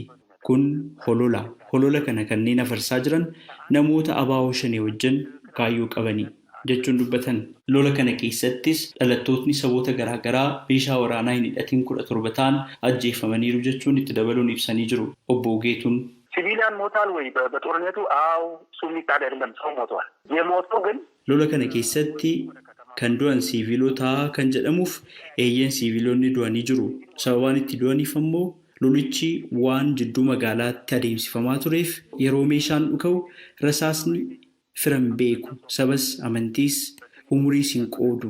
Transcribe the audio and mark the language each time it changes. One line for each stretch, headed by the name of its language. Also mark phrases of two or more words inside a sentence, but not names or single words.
Oromo: Kun holola. Holola kana kanneen afarsaa jiran namoota abaaboo shanee wajjin kaayyoo qabanii jechuun dubbatan. Lola kana keessattis dhalattootni saboota garaagaraa meeshaa waraanaa hin hidhatin 17 ta'an ajjeefamaniiru jechuun itti dabaluun ibsanii jiru. Obbo Geetuun
Amharic: ሲቪሊያን ሞታል ወይ በጦርነቱ? አዎ እሱ የሚካድ አይደለም፣ ሰው ሞቷል። የሞተው ግን
Oromo: lola kana keessatti kan du'an siiviilota kan jedhamuuf eeyyeen siiviilonni du'anii jiru. Sababaan itti du'aniif ammoo lolichi waan jidduu magaalaatti adeemsifamaa tureef yeroo meeshaan dhuka'u rasaasni firan beeku, sabas amantiis umuriis hin qoodu.